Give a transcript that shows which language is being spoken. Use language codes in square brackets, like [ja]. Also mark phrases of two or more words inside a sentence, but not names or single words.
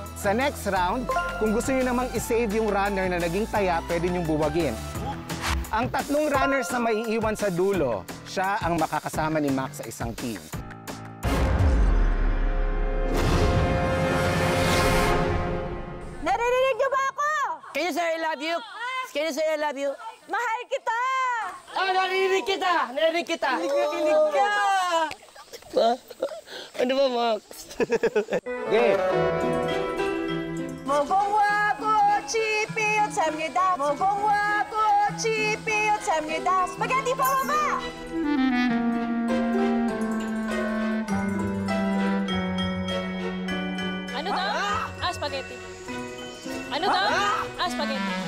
[tl] Sa next round, kung gusto niyo namang isave yung runner na naging taya, pwede niyong buwagin. Ang tatlong runners na maiiwan sa dulo, siya ang makakasama ni Max sa isang team. Naririnig niyo ba ako? [en] Can you say I love you? Can you say I love you? [tl] Mahal kita! Narinig kita! Narinig kita! Kilig ka! Ano ba, Max? Game! [ko] 무궁화 꽃이 피었습니다. 무궁화 꽃이 피었습니다. 스파게티 봐봐봐! [tl] Ano daw? Spaghetti. Ano daw? Spaghetti.